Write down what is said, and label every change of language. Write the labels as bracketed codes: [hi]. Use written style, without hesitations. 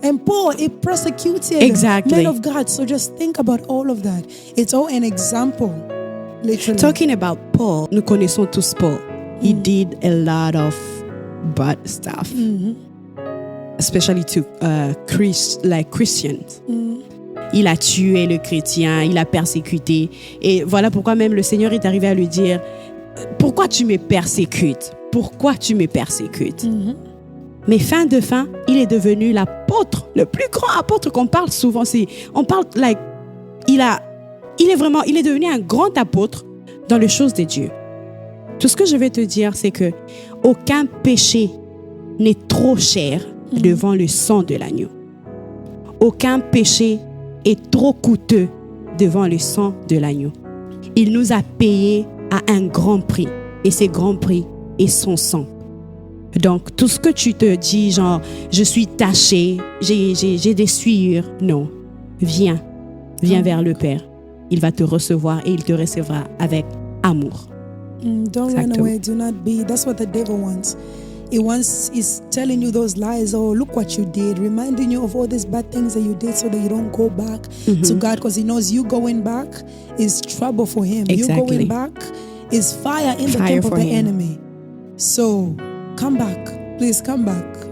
[en] And Paul, he persecuted men of God. So just think about all of that. It's all an example. Literally. Talking about Paul, [fr] nous connaissons tous Paul. [en] He did a lot of bad stuff. Especially to Christians. [fr] il a tué le chrétien, il a persécuté. Et voilà pourquoi même le Seigneur est arrivé à lui dire, pourquoi tu me persécutes? Pourquoi tu me persécutes? Mais fin de fin, il est devenu l'apôtre, le plus grand apôtre qu'on parle souvent. On parle, il est devenu un grand apôtre dans les choses de Dieu. Tout ce que je vais te dire, c'est que aucun péché n'est trop cher devant le sang de l'agneau. Aucun péché est trop coûteux devant le sang de l'agneau. Il nous a payé à un grand prix. Et ce grand prix est son sang. Donc, tout ce que tu te dis, genre, je suis taché, j'ai des souillures, non. Viens vers le Père. Il va te recevoir et il te recevra avec amour. [en] Don't run away, do not be. That's what the devil wants. He's telling you those lies. Oh, look what you did, reminding you of all these bad things that you did so that you don't go back to God, because he knows you going back is trouble for him. Exactly. You going back is fire in the camp of the enemy. So come back. Please come back.